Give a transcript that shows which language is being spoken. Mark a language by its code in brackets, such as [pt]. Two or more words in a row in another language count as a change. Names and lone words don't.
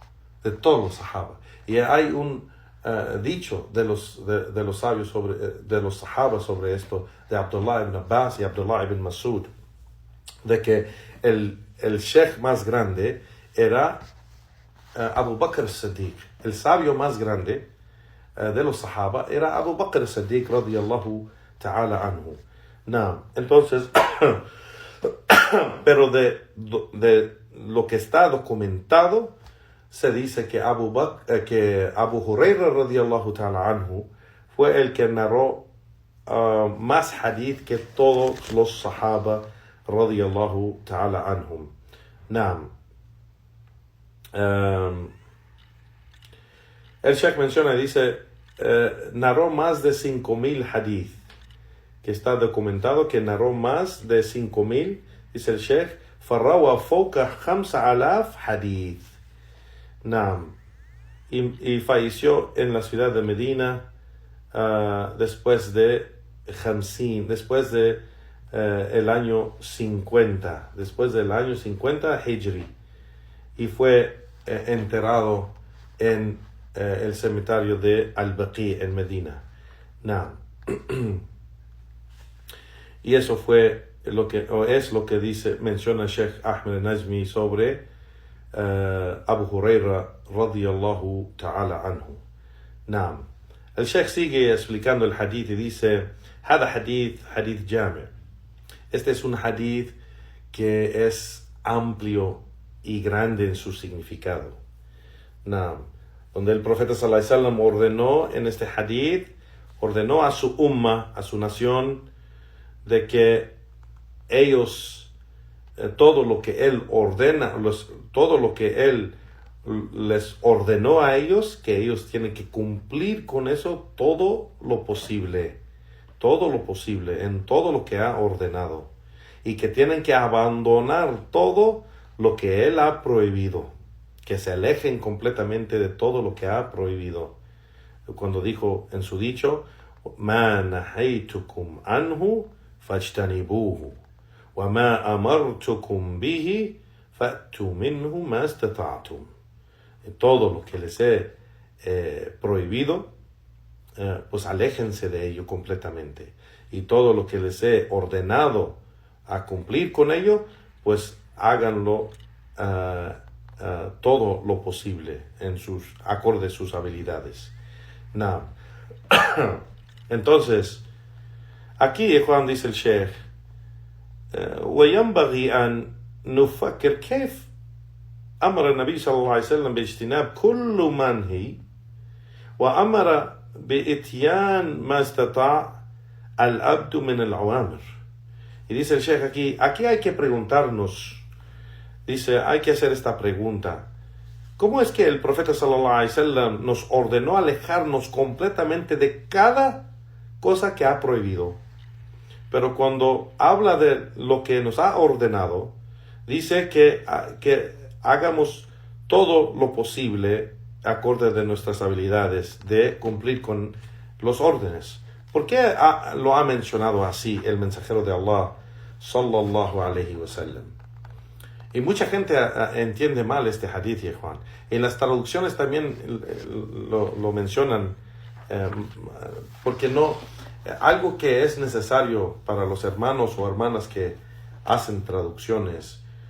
[es] y hay un dicho de los sabios de los sahaba sobre esto, de Abdullah ibn Abbas y Abdullah ibn Masud, de que el sheikh más grande era Abu Bakr as-Siddiq. El sabio más grande de los sahaba era Abu Bakr as-Siddiq [ar] رضي الله تعالى عنه. [es] Entonces, pero de lo que está documentado, se dice que Abu Huraira [ar] رضي الله تعالى عنه [es] fue el que narró más hadith que todos los sahaba [ar] رضي الله تعالى عنهم. [es] El Sheikh menciona, dice, narró más de 5,000 hadith, que está documentado que narró más de 5,000, dice el Sheikh, [ar] فروى فوق 5,000 حديث. [es] Y falleció en la ciudad de Medina después de el año 50, después del año 50 Hijri, y fue enterrado en el cementerio de Al-Baqi en Medina. Y eso fue es lo que menciona Sheikh Ahmed al-Najmi sobre Abu Huraira [ar] رضي الله تعالى عنه. [es] El Sheikh sigue explicando el hadith y dice: [ar] هذا حديث جامع'. [es] Este es un hadith que es amplio y grande en su significado. Donde el profeta [ar] صلى الله عليه وسلم [es] ordenó en este hadith, ordenó a su umma, a su nación, de que ellos, todo lo que él ordena, todo lo que él les ordenó a ellos, que ellos tienen que cumplir con eso todo lo posible, en todo lo que ha ordenado, y que tienen que abandonar todo lo que Él ha prohibido, que se alejen completamente de todo lo que ha prohibido. Cuando dijo en su dicho, [ar] مَا نَحَيْتُكُمْ عَنْهُ فَاجْتَنِبُوهُ وَمَا أَمَرْتُكُمْ بِهِ فَأْتُوا مِنْهُ مَا اسْتَطَعْتُمْ. [es] Todo lo que les he prohibido, pues aléjense de ello completamente. Y todo lo que les he ordenado a cumplir con ello, pues háganlo todo lo posible en sus acorde sus habilidades. [ar] Now, [es] entonces, aquí Juan dice el Sheikh, [ar] وينبغي أن نفكر كيف أمر النبي صلى الله عليه وسلم باجتناب كل منهي وأمر بإتيان ما استطاع العبد من الأوامر. [es] Y dice el Sheikh aquí hay que preguntarnos, dice, hay que hacer esta pregunta. ¿Cómo es que el profeta [ar] صلى الله عليه وسلم [es] nos ordenó alejarnos completamente de cada cosa que ha prohibido? Pero cuando habla de lo que nos ha ordenado, dice que hagamos todo lo posible acorde de nuestras habilidades de cumplir con los órdenes. ¿Por qué lo ha mencionado así el mensajero de Allah [ar] صلى الله عليه وسلم? [es] Y mucha gente entiende mal este hadith, Juan. En las traducciones también lo mencionan, porque no, algo que es necesario para los hermanos o hermanas que hacen traducciones,